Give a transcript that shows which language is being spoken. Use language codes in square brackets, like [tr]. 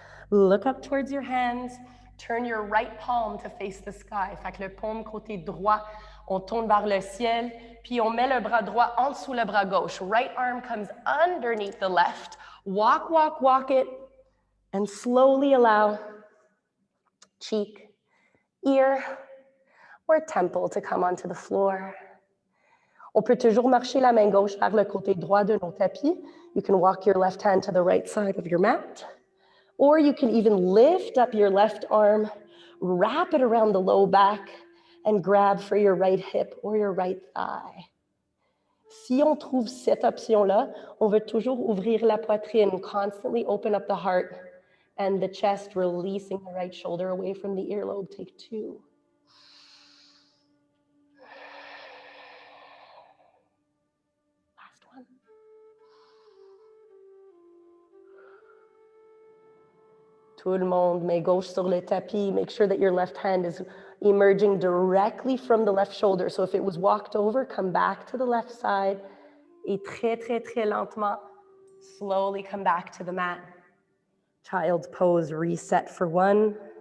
[en] Look up towards your hands. Turn your right palm to face the sky. [fr] Fait que le paume côté droit, on tourne vers le ciel, puis on met le bras droit en dessous le bras gauche. [en] Right arm comes underneath the left. Walk, walk, walk it, and slowly allow cheek, ear, or temple to come onto the floor. [fr] On peut toujours marcher la main gauche vers le côté droit de nos tapis. [en] You can walk your left hand to the right side of your mat. Or you can even lift up your left arm, wrap it around the low back, and grab for your right hip or your right thigh. [fr] Si on trouve cette option-là, on veut toujours ouvrir la poitrine, [en] constantly open up the heart and the chest, releasing the right shoulder away from the earlobe. Take 2. one. [fr] Tout le monde, main gauche sur le tapis. [en] Make sure that your left hand is emerging directly from the left shoulder. So if it was walked over, come back to the left side. [fr] Et très, très, très lentement, [en] slowly come back to the mat. Child's pose, reset for one.